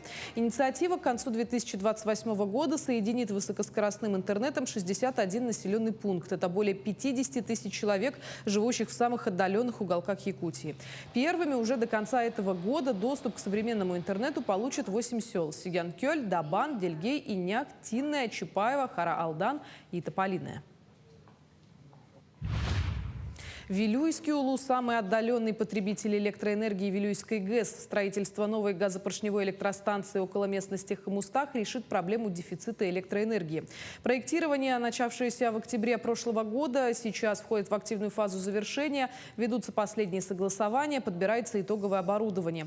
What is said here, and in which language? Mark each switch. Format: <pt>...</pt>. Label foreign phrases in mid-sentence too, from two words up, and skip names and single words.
<ru>Инициатива к концу 2028 года соединит высокоскоростным интернетом 61 населенный пункт. Это более 50 тысяч человек, живущих в самых отдаленных уголках Якутии. Первыми уже до конца этого года доступ к современному интернету получат 8 сел: Сигянкёль, Дабан, Дельгей, Иняк, Тинная, Чапаева, Хара-Алдан и Тополиная. Вилюйский Улус – самый отдаленный потребитель электроэнергии Вилюйской ГЭС. Строительство новой газопоршневой электростанции около местности Хомустах решит проблему дефицита электроэнергии. Проектирование, начавшееся в октябре прошлого года, сейчас входит в активную фазу завершения. Ведутся последние согласования, подбирается итоговое оборудование.</ru>